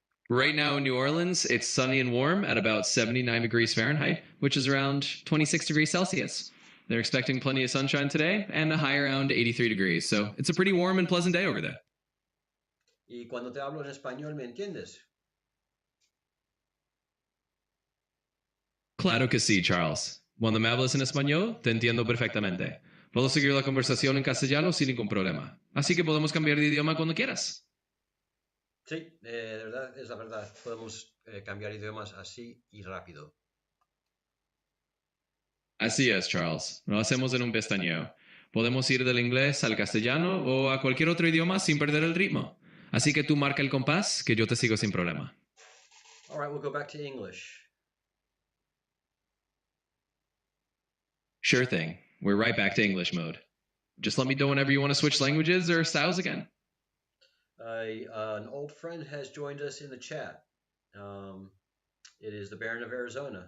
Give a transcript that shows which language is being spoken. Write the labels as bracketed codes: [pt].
[en] Right now in New Orleans, it's sunny and warm at about 79 degrees Fahrenheit, which is around 26 degrees Celsius. They're expecting plenty of sunshine today and a high around 83 degrees, so it's a pretty warm and pleasant day over there. [es] Y cuando te hablo en español, ¿me entiendes? Claro que sí, Charles. Cuando me hablas en español, te entiendo perfectamente. Puedo seguir la conversación en castellano sin ningún problema. Así que podemos cambiar de idioma cuando quieras. Sí, de verdad, es la verdad. Podemos cambiar idiomas así y rápido. Así es, Charles. Lo hacemos en un pestañeo. Podemos ir del inglés al castellano o a cualquier otro idioma sin perder el ritmo. Así que tú marca el compás, que yo te sigo sin problema. [en] All right, we'll go back to English. Sure thing. We're right back to English mode. Just let me know whenever you want to switch languages or styles again. An old friend has joined us in the chat. It is the Baron of Arizona.